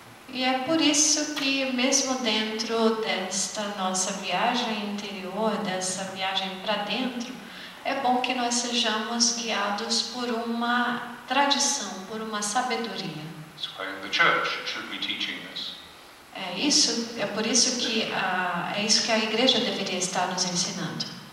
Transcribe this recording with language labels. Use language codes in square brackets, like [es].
[pt] E é por isso que, mesmo dentro desta nossa viagem interior, dessa viagem para dentro, é bom que nós sejamos guiados por uma tradição, por uma sabedoria. [en] That's why the church should be teaching this. [pt] É por isso que é isso que a igreja deveria estar nos ensinando.